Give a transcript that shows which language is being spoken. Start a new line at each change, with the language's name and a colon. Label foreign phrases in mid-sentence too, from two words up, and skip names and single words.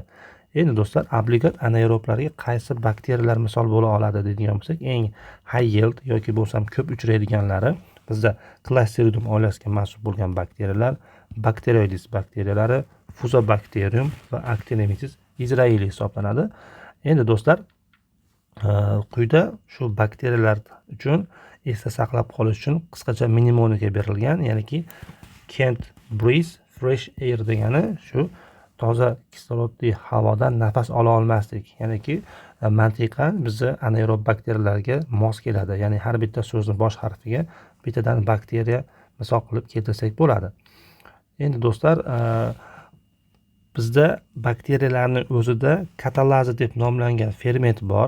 Uzbek: Endi do'stlar, obligat anaeroblarga qaysi bakteriyalar misol bo'la oladi deydigan bo'lsak, eng
English: high yield
Uzbek: yoki bo'lsam ko'p uchraydiganlari bizda Clostridium oilasiga mansub bo'lgan bakteriyalar, Bacteroides bakteriyalari, Fusobacterium va Actinomyces israeli hisoblanadi. Endi do'stlar, quyida shu bakteriyalar uchun esda saqlab qolish uchun qisqacha mnemonika berilgan, ya'niki
English: can't breathe fresh air
Uzbek: degani shu toza kislorodli havodan nafas ola olmaslik, ya'niki mantiqan bizni anaerob bakteriyalarga mos keladi. Ya'ni har bitta so'zni bosh harfiga bittadan bakteriya misol qilib keltirsak bo'ladi. Endi do'stlar, bizda bakteriyalarning o'zida katalaza deb nomlangan ferment bor.